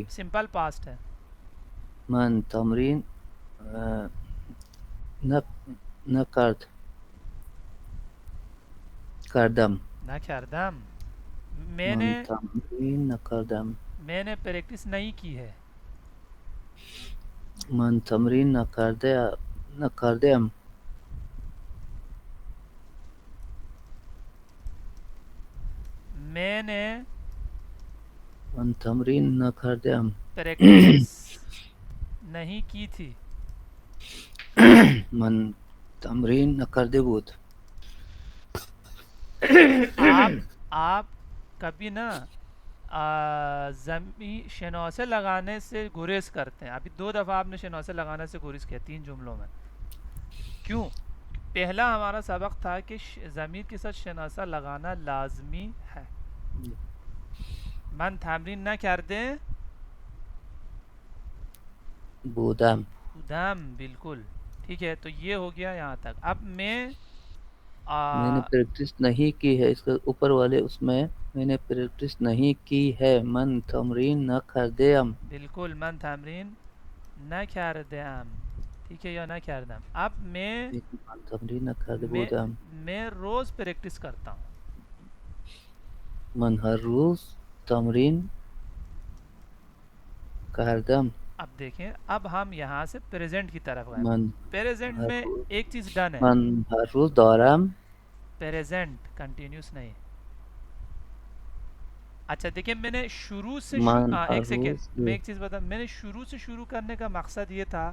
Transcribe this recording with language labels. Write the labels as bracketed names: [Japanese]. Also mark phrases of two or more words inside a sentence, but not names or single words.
[English] simple past [Urdu] ہے. [Persian] من تمرین نہ نہ کردم. نہ کردم. میں من [Urdu] نے [Persian] تمرین نہ کردم. [Urdu] میں نے پریکٹس نہیں کی ہے. [Persian] من تمرین نہ کردم. [Urdu] میں نے [Persian] من تمرین نہ کردم. [Urdu] پریکٹس نہیں کی تھی. [Persian] من تمرین نہ کرده بود. [Urdu] آپ کبھی نا زمین شناسے لگانے سے گریز کرتے ہیں. ابھی 2 دفعہ آپ نے شناسے لگانے سے گریز کیا 3 جملوں میں. کیوں؟ پہلا ہمارا سبق تھا کہ ضمیر کے ساتھ شناسہ لگانا لازمی ہے. [Persian] من تمرین نکرده بودم. بودم. [Urdu] بالکل ٹھیک ہے. تو یہ ہو گیا یہاں تک. اب میں میں نے پریکٹس نہیں کی ہے. اس کے اوپر والے اس میں نے پریکٹس نہیں کی ہے. [Persian] من تمرین نہ کردم. بالکل من تمرین نکردم. [Urdu] ٹھیک ہے یا نکردم. اب [Persian] من تمرین نہ کرده بودم. [Urdu] میں روز پریکٹس کرتا ہوں. [Persian] من ہر روز تمرین کردم. [Urdu] اب دیکھیں، اب ہم یہاں سے پریزنٹ کی طرف گئے. [Persian] من [Urdu] پریزنٹ [Persian] ہر [Urdu] میں [Persian] روز [Urdu] ایک چیز ڈن ہے. [Persian] من ہر روز دارم. [English] present continuous [Urdu] نہیں. اچھا دیکھیں، میں نے شروع سے [Persian] من ہر [Urdu] ایک روز سیکنڈ میں ایک چیز بتا. میں نے شروع سے شروع کرنے کا مقصد یہ تھا